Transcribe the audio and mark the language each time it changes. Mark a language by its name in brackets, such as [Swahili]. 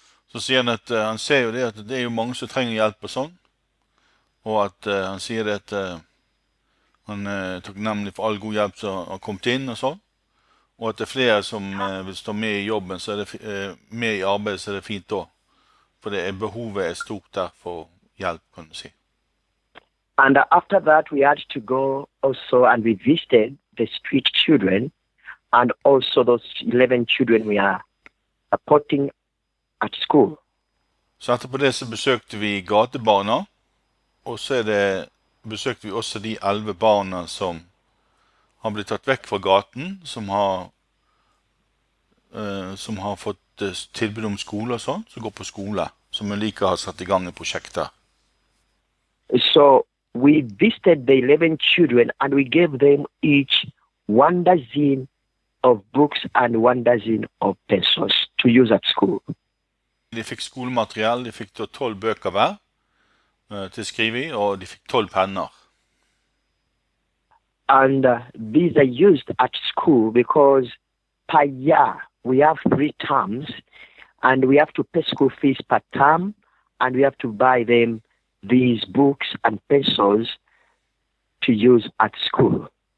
[Norwegian] Så sier han at han ser jo det at det er jo mange som trenger hjelp og sånn, og at han sier det at han takknemlig for all god hjelp som har kommet inn og sånn, og at det er flere som vil stå med i jobben, så er det med i arbeidet, så er det fint da, for det behovet er stort der for hjelp, kan du si. [English] And after that, we had to go also and we visited the street children, and also those 11 children we are supporting at school. [Norwegian] Så etterpå det så besøkte vi gatebarna, og så besøkte vi også de 11 barna som har blitt tatt vekk fra gaten, som har fått tilbud om skole og sånn, som går på skole, som like har satt i gang et prosjekt der. [English] So we visited the 11 children and we gave them each 1 dozen of books and 1 dozen of pencils to use at school. [Norwegian] De fikk skolemateriell, de fikk 12 bøker hver til å skrive i, og de fikk 12 penner. [English] And these are used at school because per year we have 3 terms and we have to pay school fees per term, and we have to buy them these books and pencils to use at school.